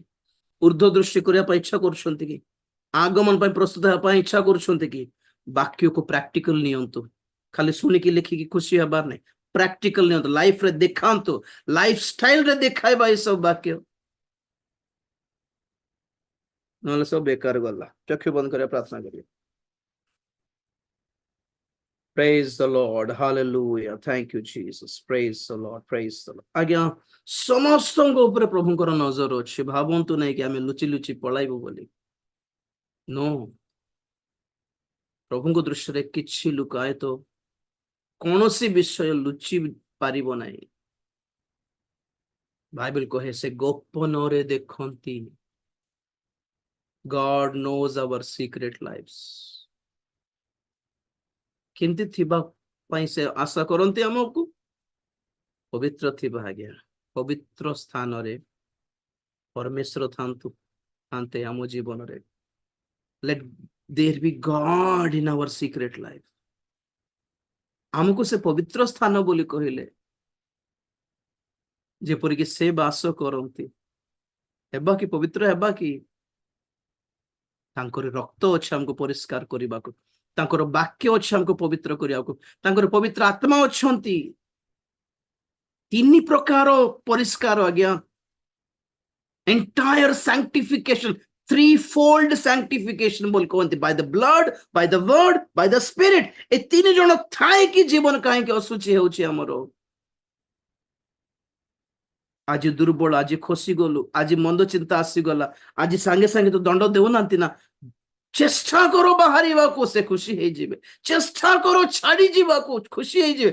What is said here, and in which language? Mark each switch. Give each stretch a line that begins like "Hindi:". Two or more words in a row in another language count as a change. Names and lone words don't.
Odia: ঊର୍ଧ୍ୱ ଦୃଷ୍ଟି କରିବା ପାଇଁ ଇଚ୍ଛା କରୁଛନ୍ତି କି? ଆଗମନ ପାଇଁ ପ୍ରସ୍ତୁତ ହେବା ପାଇଁ ଇଚ୍ଛା କରୁଛନ୍ତି କି? ବାକ୍ୟକୁ ପ୍ରାକ୍ଟିକାଲ ନିଅନ୍ତୁ, ଖାଲି ଶୁଣିକି ଲେଖିକି ଖୁସି ହେବାର ନାହିଁ, ପ୍ରାକ୍ଟିକାଲ ନିଅନ୍ତୁ, ଲାଇଫରେ ଦେଖାନ୍ତୁ, ଲାଇଫ ଷ୍ଟାଇଲରେ ଦେଖାଇବା ଏସବୁ ବାକ୍ୟ, ନହେଲେ ସବୁ ବେକାର ଗଲା। ଚକ୍ଷୁ ବନ୍ଦ କରିବା, ପ୍ରାର୍ଥନା କରିବା।
English: Praise the Lord, hallelujah, thank you Jesus, praise the Lord, praise the Lord।
Odia: ଆଜ୍ଞା, ସମସ୍ତଙ୍କ ଉପରେ ପ୍ରଭୁଙ୍କର ନଜର ଅଛି, ଭାବନ୍ତୁ ନାହିଁ କି ଆମେ ଲୁଚି ଲୁଚି ପଳାଇବୁ ବୋଲି, नो, ପ୍ରଭୁଙ୍କ ଦୃଷ୍ଟିରେ କିଛି ଲୁକାୟିତ କୌଣସି ବିଷୟ ଲୁଚି ପାରିବ ନାହିଁ। ବାଇବେଲ କହେ ସେ ଗୋପନରେ ଦେଖନ୍ତି।
English: God knows our secret lives।
Odia: କେମିତି ଥିବା ପାଇଁ ସେ ଆଶା କରନ୍ତି ଆମକୁ? ପବିତ୍ର ଥିବା ଆଜ୍ଞା, ପବିତ୍ର ସ୍ଥାନରେ ପରମେଶ୍ୱର ଥାନ୍ତେ ଆମ ଜୀବନରେ।
English: Let there be God in our secret life।
Odia: ଆମକୁ ସେ ପବିତ୍ର ସ୍ଥାନ ବୋଲି କହିଲେ, ଯେପରିକି ସେ ବାସ କରନ୍ତି, ହେବା କି ପବିତ୍ର ହେବା କି? ତାଙ୍କର ରକ୍ତ ଅଛି ଆମକୁ ପରିଷ୍କାର କରିବାକୁ, ତାଙ୍କର ବାକ୍ୟ ଅଛି ଆମକୁ ପବିତ୍ର କରିବାକୁ, ତାଙ୍କର ପବିତ୍ର ଆତ୍ମା ଅଛନ୍ତି। ତିନି ପ୍ରକାର ପରିଷ୍କାର ଆଜ୍ଞା,
English: entire sanctification, threefold sanctification
Odia: ବୋଲି କହନ୍ତି,
English: by the blood, by the word, by the spirit।
Odia: ଏ ତିନି ଜଣ ଥାଇକି ଜୀବନ କାହିଁକି ଅଶୁଚି ହେଉଛି ଆମର? ଆଜି ଦୁର୍ବଳ, ଆଜି ଖସି ଗଲୁ, ଆଜି ମନ୍ଦ ଚିନ୍ତା ଆସିଗଲା, ଆଜି ସାଙ୍ଗେ ସାଙ୍ଗେ ତ ଦଣ୍ଡ ଦେଉନାହାନ୍ତି ନା, ଚେଷ୍ଟା କର ବାହାରିବାକୁ, ସେ ଖୁସି ହେଇଯିବେ। ଚେଷ୍ଟା କର ଛାଡି ଯିବାକୁ, ଖୁସି ହେଇଯିବେ।